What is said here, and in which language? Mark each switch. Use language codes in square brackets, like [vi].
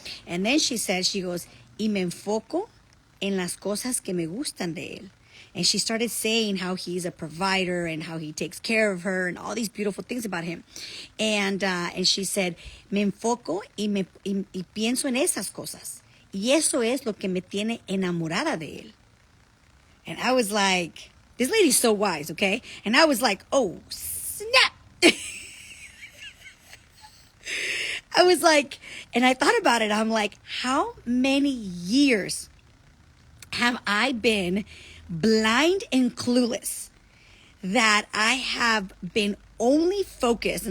[en] And then she said, she goes, [es] y me enfoco en las cosas que me gustan de él. [en] And she started saying how he's a provider and how he takes care of her and all these beautiful things about him. And she said, [es] me enfoco y pienso en esas cosas. Y eso es lo que me tiene enamorada de él. [en] And I was like, this lady's so wise, okay? And I was like, oh, snap. I was like, and I thought about it. I'm like, how many years have I been blind and clueless that I have been only focused?